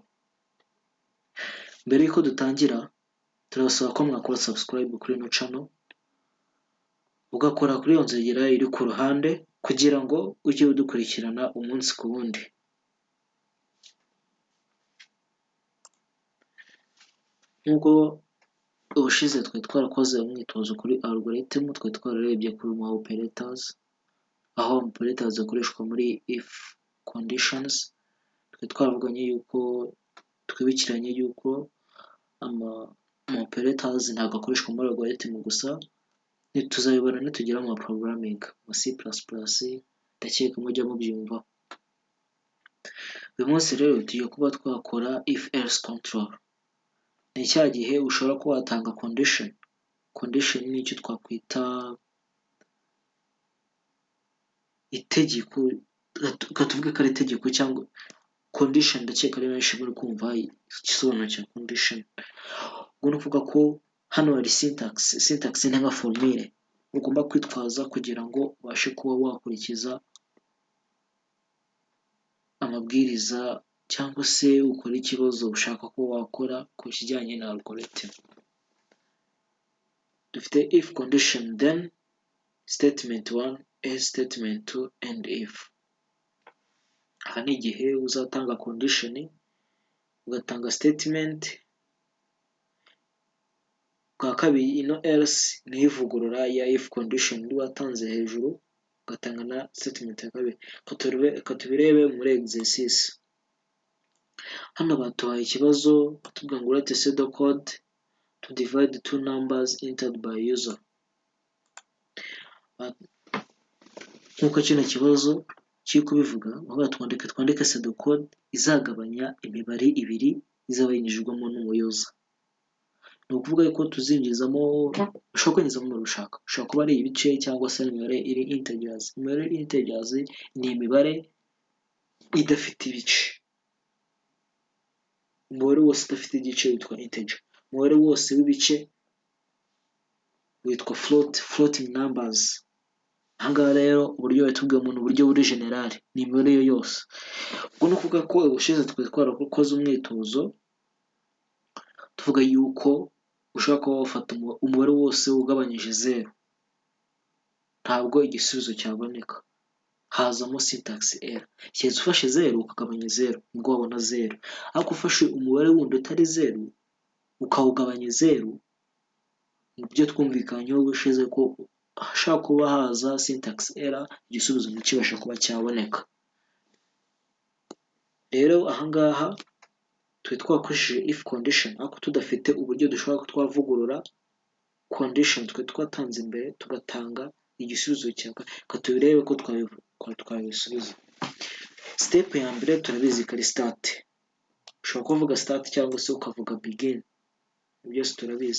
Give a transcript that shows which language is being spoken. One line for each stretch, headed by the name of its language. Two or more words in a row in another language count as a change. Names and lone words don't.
Kinyarwanda: Mbere yuko dutangira, turabasaba ko mwakora subscribe kuri ino channel, ugakora kuri iyo nzogera iri ku ruhande kugira ngo ujye udukurikirana umunsi ku wundi. Nk'uko ubushize twe twarakoze umwitozo kuri algorithm, twe twararebye kuri ma operators, aho operators zikoreshwa muri
English: if conditions.
Kinyarwanda: Twe twavuganye yuko twibukiranye yuko ama operators ntabwo akoreshwa muri algorithm gusa, tuzabibona nitugera mu programming mu C++, ndakeka mujya mubyumva. Uyu munsi rero tugiye kuba twakora
English: if else control.
Kinyarwanda: Ni cya gihe ushobora kuba watanga condition ni icyo twakwita itegeko, tuvuge ko ari itegeko cyangwa condition. Ndakeka ari benshi muri kumva igisobanuro cya condition. Ubwo ni ukuvuga ko hano hari syntax ni nka formule ugomba kwitwaza kugira ngo ubashe kuba wakurikiza amabwiriza cyangwa se ukora ikibazo ushaka ko wakora ku kijyanye na algorithm.
English: Dufite if condition, then statement 1, else statement 2 and if.
Kinyarwanda: Aha ni igihe uzatanga condition, ugatanga statement, kwa kabiri ino else ni ivugurura ya
English: if condition
Kinyarwanda: watanze hejuru, ugatanga na statement ya kabiri. Katubirebe muri exercise. Hano batuhaye ikibazo batubwira ngo
English: write pseudo code to divide two numbers entered by user.
Kinyarwanda: Nkuko kino kibazo kiri kubivuga, aho twandike
English: pseudo code
Kinyarwanda: izagabanya imibare ibiri izaba yinjijwemo n'umuyoza. Ni ukuvuga yuko tuzinjizamo, ushobora kwinjizamo umubare ushaka kuba ari ibice cyangwa se imibare iri integers. Imibare iri integers ni imibare idafite ibice. Umubare wose udafite igice witwa integer. Umubare wose w'ibice witwa
English: floating numbers.
Kinyarwanda: Ahangaha rero uburyo batubwiye mu buryo buri general ni imibare yo yose. Ubwo ni ukuvuga ko ubushize twe twarakoze umwitozo tuvuga yuko ushobora kuba wafata umubare wose ugabanyije 0, ntabwo igisubizo cyaboneka, hazamo
English: syntax error.
Kinyarwanda: Cyetse ufashe 0 ukagabanya 0 nibwo wabona 0, ariko ufashe umubare wundi utari 0 ukawugabanya 0, nibyo twumvikanyeho ubushize ko hashaka kuba haza
English: syntax error,
Kinyarwanda: igisubizo ntikibasha kuba cyaboneka. Rero ahangaha twe twakoresheje
English: if condition,
Kinyarwanda: ariko tudafite uburyo dushobora twavugurura condition twe twatanze imbere tugatanga igisubizo cyangwa katubirebe ko twabisubiza. Step ya mbere turabizi ko ari start. Ushobora kuvuga start cyangwa se ukavuga begin, byose turabizi.